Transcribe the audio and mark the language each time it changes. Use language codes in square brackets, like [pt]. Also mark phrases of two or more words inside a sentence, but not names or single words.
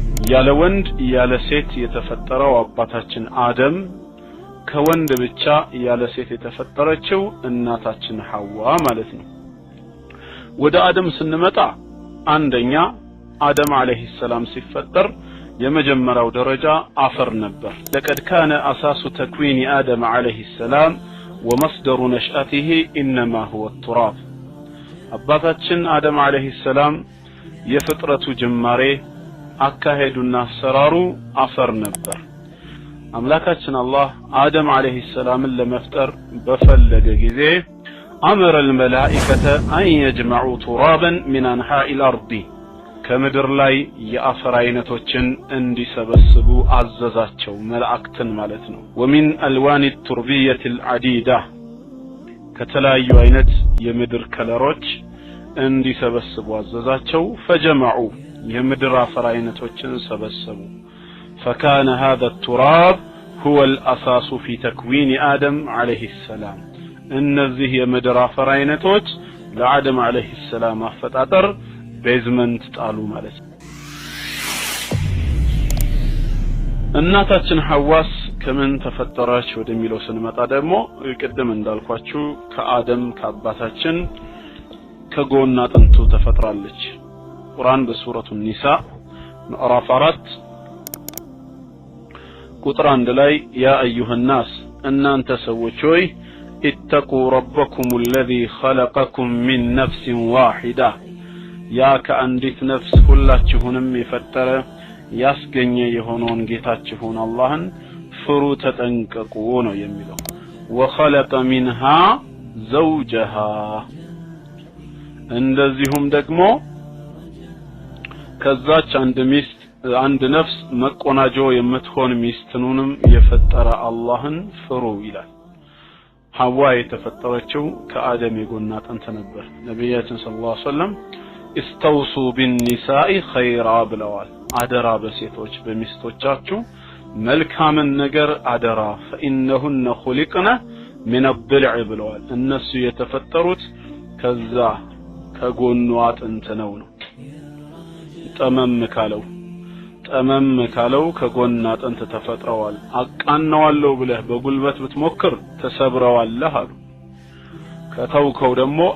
[am] ያለ ወንድ ያለ ሴት የተፈጠረው አባታችን አደም ከወንድ ብቻ ያለ ሴት የተፈጠረችው እናታችን ሐዋ ማለት ነው። ወደ አደም ስንመጣ አንደኛ አደም [ar] عليه السلام [am] ሲፈጠር የመጀመሪያው ደረጃ አፈር ነበር። [ar] لقد كان اساس تكوين ادم عليه السلام ومصدر نشأته انما هو التراب [am] አባታችን አደም [ar] عليه السلام [am] የፍጥረቱ ጅማሬ አካሄዱና አሰራሩ አፈር ነበር። አምላካችን አላህ አደም [ar] عليه السلام [am] ለመፍጠር በፈለገ ጊዜ አመረ [ar] الملائكة أن يجمعوا ترابا من أنحاء الأرض [am] ከምድር ላይ የአፈር አይነቶችን እንዲሰበስቡ አዘዛቸው መላእክትን ማለት ነው። ومن [ar] ألوان التربية العديدة [am] ከተለያዩ አይነት የምድር ከለሮች እንዲሰበስቡ አዘዛቸው። فجمعوا የምድር አፈር አይነቶችን ሰበሰቡ። [ar] فكان هذا التراب هو الأساس في تكوين آدم عليه السلام [am] እነዚህ የምድር አፈር አይነቶች ለአደም [ar] عليه السلام [am] አፈጣጠር ቤዝመንት ጣሉ ማለት ነው። እናታችን ሐዋስ ከምን ተፈጠረች ወደሚለው ስንመጣ ደግሞ ቅድም እንዳልኳችሁ ከአደም ከአባታችን ከጎን አጥንቱ ተፈጥራለች። ቁርአን በሱረቱ ኒሳ ምዕራፍ 4 ቁጥር 1 ላይ [ar] يا أيها الناس [am] እናንተ ሰዎች ሆይ [ar] اتقوا ربكم الذي خلقكم من نفس واحدة [am] ያ ከአንዲት ነፍስ ሁላችሁንም የፈጠረ ያስገኘ የሆነውን ጌታችሁን አላህን ፍሩ ተጠንቀቁ ነው የሚለው። [ar] وخلق منها زوجها [am] እንደዚሁም ደግሞ ከዛች አንድ ነፍስ መቆናጆ የምትሆን ሚስትኑንም የፈጠረ አላህን ፍሩ ይላል። ሐዋ የተፈጠረችው ከአደም የጎን አጥንት ነበር። ነብያችን [ar] صلى الله عليه وسلم استوصوا بالنساء خيرا [am] ብለዋል። አደራ በሴቶች በሚስቶቻችሁ መልካምን ነገር አደራ [ar] فإنهن خلقن من الضلع [am] ብለዋል። እነሱ የተፈጠሩት ከዛ ከጎኑ አጥንት ነው። ጠመም ካለው ከጎን አጥንት ተፈጥረዋል። አቃናዋለሁ ብለህ በጉልበት ብትሞክር ተሰብረዋለህ አሉ። ከተውከው ደግሞ